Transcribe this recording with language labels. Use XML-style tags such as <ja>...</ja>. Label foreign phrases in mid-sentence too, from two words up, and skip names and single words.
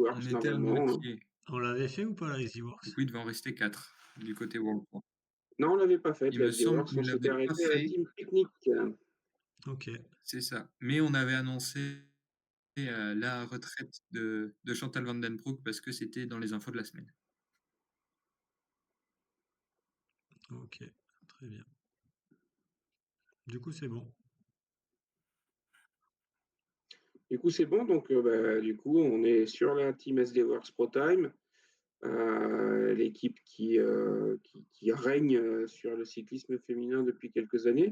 <fr>on Works était à normalement, hein. moitié, On l'avait fait ou pas la Easy donc Works? oui, il devait en rester 4 du côté World Tour. Non, on l'avait pas faite, Il la me SD semble Works. qu'on On ne s'était l'avait pas arrêté à la fait, Team Picnic. Ok, c'est ça, mais on avait annoncé, la retraite de Chantal van den Broek parce que c'était dans les infos de la semaine. ok, très bien. Du coup, c'est bon. Du coup, c'est bon. Donc, bah, du coup, on est sur la Team SD Works Pro Time, l'équipe qui règne sur le cyclisme féminin depuis quelques années.</fr>